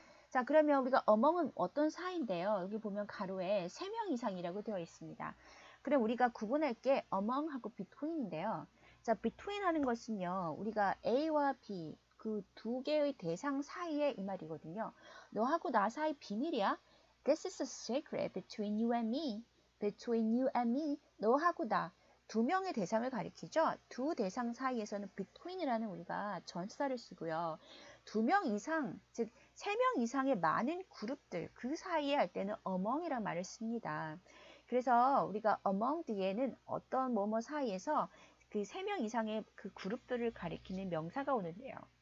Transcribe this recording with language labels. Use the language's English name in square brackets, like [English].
[Korean] 자, 그러면 우리가 among은 어떤 사이인데요. 여기 보면 가로에 3명 이상이라고 되어 있습니다. 그럼 우리가 구분할 게 among하고 between인데요. 자, between 하는 것은요, 우리가 A와 B, 그 두 개의 대상 사이에 이 말이거든요. 너하고 나 사이 비밀이야. [English] This is a secret between you and me. Between you and me. [Korean] 너하고 나. 두 명의 대상을 가리키죠. 두 대상 사이에서는 between이라는 우리가 전치사를 쓰고요. 2명 이상, 즉 3명 이상의 많은 그룹들, 그 사이에 할 때는 among이란 말을 씁니다. 그래서 우리가 among 뒤에는 어떤 뭐뭐 사이에서 그 3명 이상의 그 그룹들을 가리키는 명사가 오는데요.